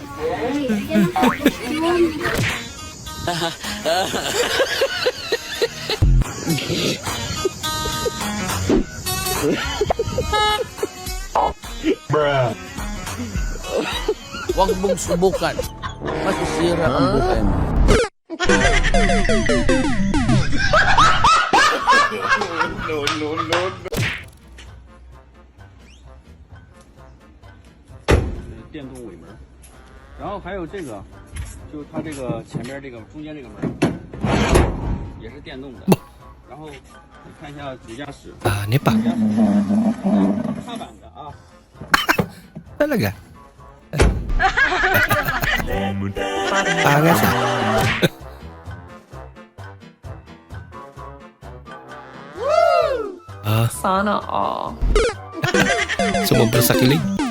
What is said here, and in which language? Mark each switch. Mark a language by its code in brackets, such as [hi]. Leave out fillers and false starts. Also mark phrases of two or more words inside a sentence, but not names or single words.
[tl] Huwag mong subukan. Masisira ang buhay mo. No. [zh] 电动尾门，然后还有这个，就是它这个前边这个中间这个门也是电动的，然后你看一下主驾驶， [tl] Ano pa? [zh] 踏板的啊。 [tl] Talaga? Angas ah. Sana all. Sumobra sa kilig.